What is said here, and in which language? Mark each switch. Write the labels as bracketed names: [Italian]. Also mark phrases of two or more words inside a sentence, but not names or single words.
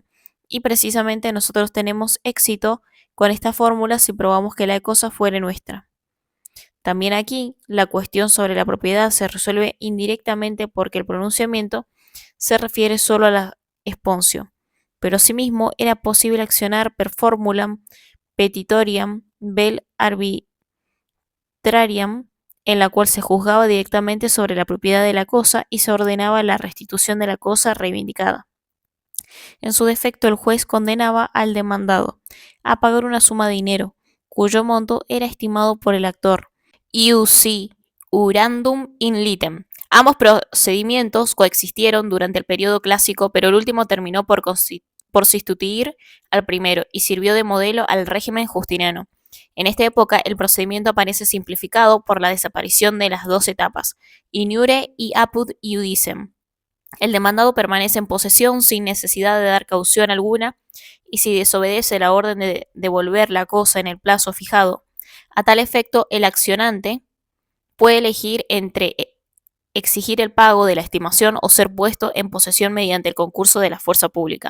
[Spanish] Y precisamente nosotros tenemos éxito con esta fórmula si probamos que la cosa fuere nuestra. También aquí la cuestión sobre la propiedad se resuelve indirectamente porque el pronunciamiento se refiere solo a la esponcio, pero asimismo era posible accionar [Latin] per formulam petitoriam vel arbitrariam, [Spanish] en la cual se juzgaba directamente sobre la propiedad de la cosa y se ordenaba la restitución de la cosa reivindicada. En su defecto, el juez condenaba al demandado a pagar una suma de dinero, cuyo monto era estimado por el actor. [Latin] Iusi urandum in litem. [Spanish] Ambos procedimientos coexistieron durante el periodo clásico, pero el último terminó por sustituir al primero y sirvió de modelo al régimen justiniano. En esta época, el procedimiento aparece simplificado por la desaparición de las dos etapas, [Latin] in iure y apud iudicem. [Spanish] El demandado permanece en posesión sin necesidad de dar caución alguna y si desobedece la orden de devolver la cosa en el plazo fijado, a tal efecto el accionante puede elegir entre exigir el pago de la estimación o ser puesto en posesión mediante el concurso de la fuerza pública.